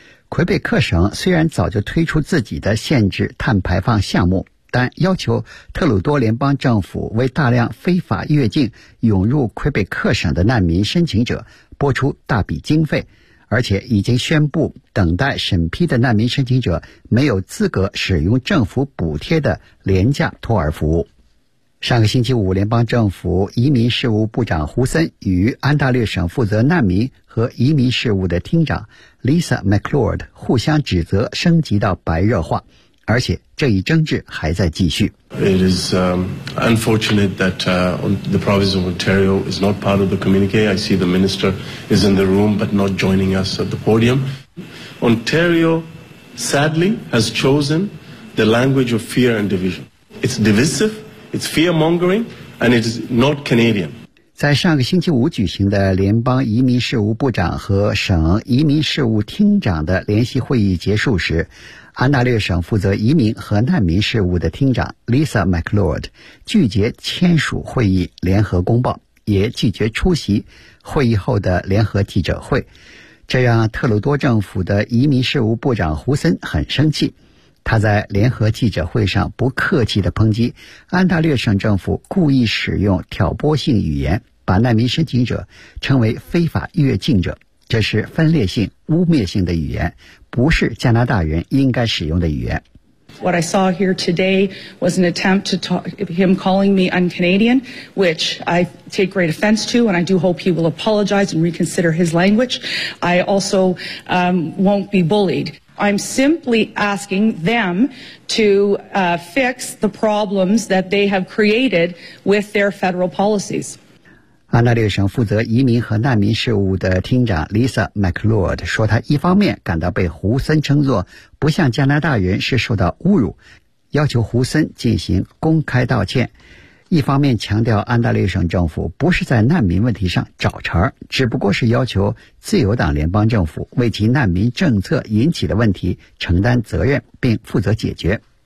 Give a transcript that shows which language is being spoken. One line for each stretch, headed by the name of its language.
Chinese: 魁北克省虽然早就推出自己的限制碳排放项目，但要求特鲁多联邦政府为大量非法越境涌入魁北克省的难民申请者拨出大笔经费，而且已经宣布等待审批的难民申请者没有资格使用政府补贴的廉价托儿服务。上个星期五，联邦政府移民事务部长胡森与安大略省负责难民和移民事务的厅长 Lisa McLeod 互相指责升级到白热化，而且这一争执还在继续。
English: It is unfortunate that the province of Ontario is not part of the communique. I see the minister is in the room but not joining us at the podium. Ontario sadly has chosen the language of fear and division. It's divisive, it's fear-mongering, and it is not Canadian.
Chinese: 在上个星期五举行的联邦移民事务部长和省移民事务厅长的联席会议结束时，安大略省负责移民和难民事务的厅长 Lisa McLeod 拒绝签署会议联合公报，也拒绝出席会议后的联合记者会，这让特鲁多政府的移民事务部长胡森很生气。他在联合记者会上不客气地抨击安大略省政府故意使用挑拨性语言，把难民申请者称为非法越境者，这是分裂性、污蔑性的语言，不是加拿大人应该使用的语言。
English: What I saw here today was an attempt to talk, him calling me un-Canadian, which I take great offense to, and I do hope he will apologize and reconsider his language. I also won't be bullied. I'm simply asking them to fix the problems that they have created with their federal policies.
Chinese: 安大略省负责移民和难民事务的厅长 Lisa McLeod 说，他一方面感到被胡森称作不像加拿大人是受到侮辱，要求胡森进行公开道歉，一方面强调安大略省政府不是在难民问题上找茬，只不过是要求自由党联邦政府为其难民政策引起的问题承担责任并负责解决。